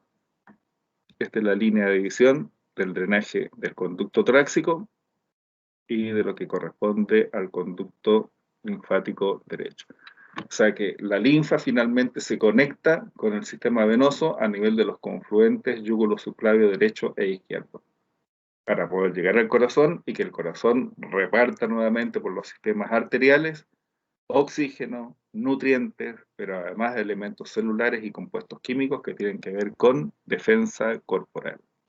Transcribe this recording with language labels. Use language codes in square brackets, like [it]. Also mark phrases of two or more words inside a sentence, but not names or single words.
[es] Esta es la línea de división del drenaje del conducto torácico y de lo que corresponde al conducto linfático derecho. O sea que la linfa finalmente se conecta con el sistema venoso a nivel de los confluentes yúgulo-subclavio derecho e izquierdo, para poder llegar al corazón y que el corazón reparta nuevamente por los sistemas arteriales oxígeno, nutrientes, pero además de elementos celulares y compuestos químicos que tienen que ver con defensa corporal.